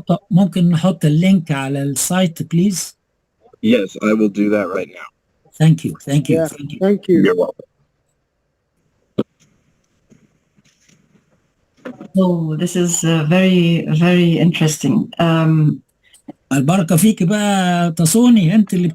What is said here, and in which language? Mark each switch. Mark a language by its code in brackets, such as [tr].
[ar] ممكن نحط اللينك على السايت please. [en] Yes, I will do that right now. Thank you. Yeah, thank you. You're welcome. Oh, this is very, very interesting. [ar] البركة فيك بقى تصوني، انت اللي